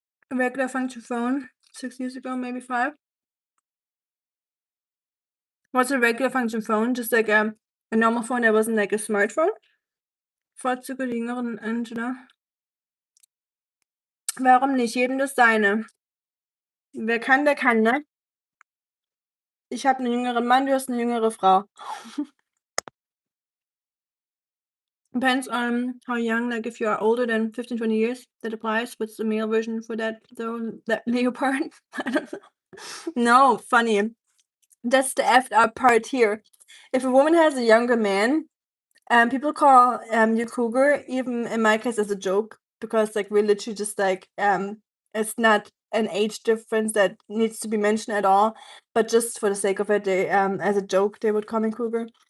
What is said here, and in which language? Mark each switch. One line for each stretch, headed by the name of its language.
English: A regular function phone 6 years ago, maybe 5. What's a regular function phone? Just like a normal phone that wasn't like a smartphone?
German: Vorzüge der jüngeren Angela. Warum nicht? Jedem das seine. Wer kann, der kann, ne? Ich habe einen jüngeren Mann, du hast eine jüngere Frau.
English: Depends on how young, like if you are older than 15, 20 years, that applies. What's the male version for that, though, that leopard? I don't know. No, funny. That's the effed up part here. If a woman has a younger man, people call you cougar, even in my case as a joke, because like we're literally just like it's not an age difference that needs to be mentioned at all, but just for the sake of it, they as a joke they would call me cougar.